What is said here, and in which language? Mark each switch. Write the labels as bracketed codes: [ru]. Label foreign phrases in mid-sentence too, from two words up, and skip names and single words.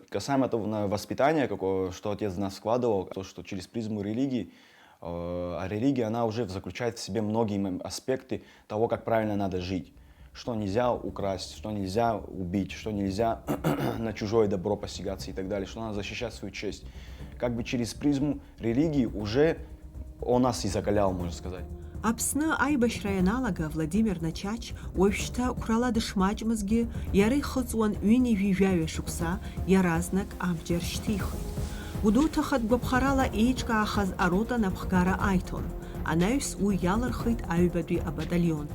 [ru] Касаемо этого воспитания, что отец в нас вкладывал, то, что через призму религии, а религия, она уже заключает в себе многие аспекты того, как правильно надо жить. Что нельзя украсть, что нельзя убить, что нельзя на чужое добро посягаться и так далее, что надо защищать свою честь. Как бы через призму религии уже он нас и закалял, можно сказать. [ab] Аԥсны аибашьра ианалага Владимир Начач уажәшьҭа қәрала дышмаҷмызгьы, иара ихыҵуан ҩынҩажәижәаҩа шықәса иаразнак абџьар шьҭихит. Гәдоуҭаха гәаԥхарала еиҿкаахаз арота напхгара аиҭон. Анаҩс уи иалырхит аҩбатәи абаталион.